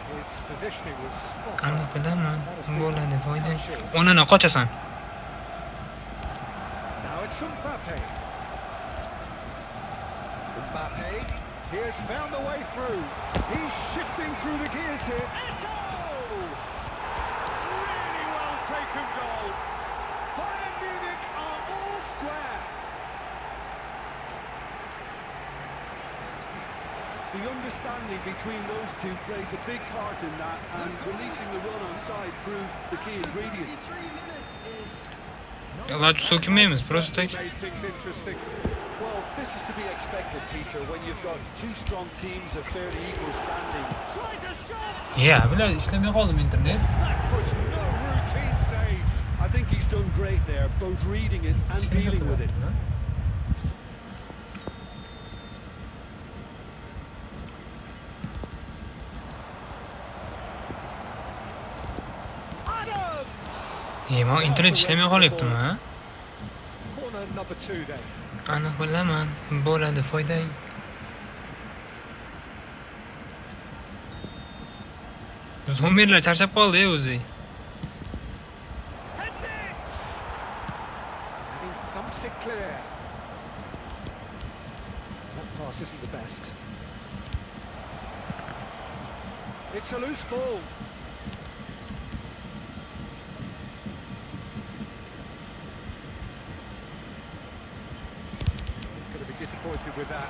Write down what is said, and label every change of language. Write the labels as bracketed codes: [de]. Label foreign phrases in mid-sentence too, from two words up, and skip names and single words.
[en] His positioning was spot [uz] Ana [en] on. [uz] bilaman. Bo'ladi, foyda. Onana qochasan. [en] Now it's Mbappe. Mbappe. He has found the way through. He's shifting through the gears here. Eto! Really well taken goal. Bayern Munich are all square. The understanding between those two plays a big part in that, and releasing the run on side proved the key ingredient. [uz] Iloji so'kinmaymiz, просто [en] Made things interesting. Well, this is to be expected, Peter, when you've got two strong teams of fairly equal standing. Tries a shot. [uz] Ya, bular ishlamay qoldim internet. [en] That was no routine save. I think he's done great there, both reading it and dealing with it. Adams. [uz] Ma internet ishlamay qolyaptimi, ha? [en] Corner number 2 then. [uz] Aniq bilaman. Bo'ladi, foyda. Zombirlar charchab qoldi o'zi. [en] Heads it. And he thumps it clear. That pass isn't the best. It's a loose ball. He's going to be disappointed with that.